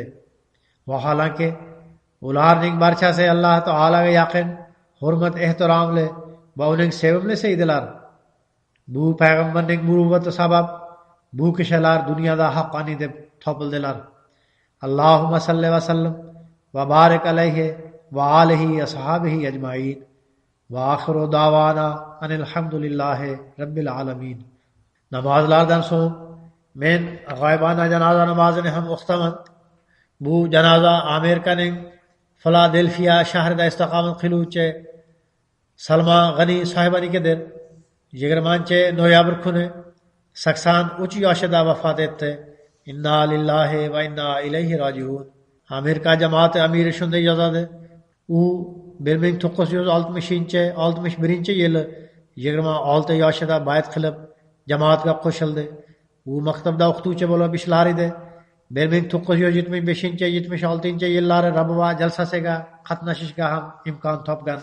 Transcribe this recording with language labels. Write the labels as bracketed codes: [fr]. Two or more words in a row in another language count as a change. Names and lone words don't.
[uz] Vaholanki ularning barchasi Alloh taolaga yaqin, hurmat ehtiromli va uning sevimlisi edilar. Bu payg'ambarning muruvvati sabab bu kishilar dunyoda haqqoniy deb topildilar. [ar] اللهم صل وسلم وبارك عليه وآله أصحابه أجمعين. وآخر دعوانا الحمد لله رب العالمين. [uz] Namozlardan so'ng men g'oybona janoza namozini ham o'qitaman. Bu janoza Amerikaning Filadelfiya shahrida istiqomat qiluvchi Salma G'ani sohibanikidir. 20-noyabr kuni 83 yoshida vafot etdi. [ar] إنا لله وإنا إليه راجعون. [uz] Amerika jamoati amiri shunday yozadi: u 1961-yili 26 yoshida bayt qilib jamoatga qo'shildi. U maktabda o'qituvchi bo'lib ishlar edi. 1975-76 yillari Rabuva jalsasiga qatnashishga ham imkon topgan.